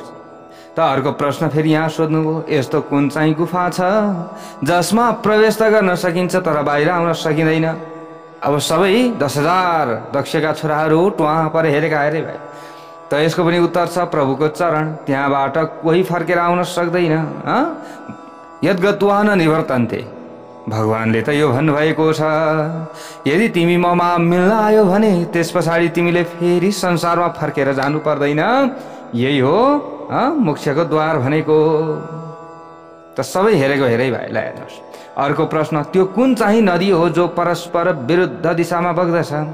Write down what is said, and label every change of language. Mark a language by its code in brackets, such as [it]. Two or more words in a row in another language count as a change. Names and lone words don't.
[ne] त अर्को प्रश्न फेरि यहाँ सोध्नुभयो, यस्तो कुन चाहिँ गुफा छ जसमा प्रवेश त गर्न सकिन्छ तर बाहिर आउन सकिँदैन? अब सबै 10,000 दक्षका छोराहरू टुवा पर हेरेका अरे भाइ। त यसको पनि उत्तर छ प्रभुको चरण, त्यहाँबाट कोही फर्केर आउन सक्दैन। [sa] यद्गत्वा न निवर्तन्ते, [ne] भगवानले त यो भन्नुभएको छ, यदि तिमी ममा मिल्न आयो भने त्यस पछाडि तिमीले फेरि संसारमा फर्केर जानु पर्दैन। यही हो मोक्षको द्वार भनेको। त सबै हेरेको हेरै भाइ। ल हेर्नुहोस् अर्को प्रश्न, त्यो कुन चाहिँ नदी हो जो परस्पर विरुद्ध दिशामा बग्दछ?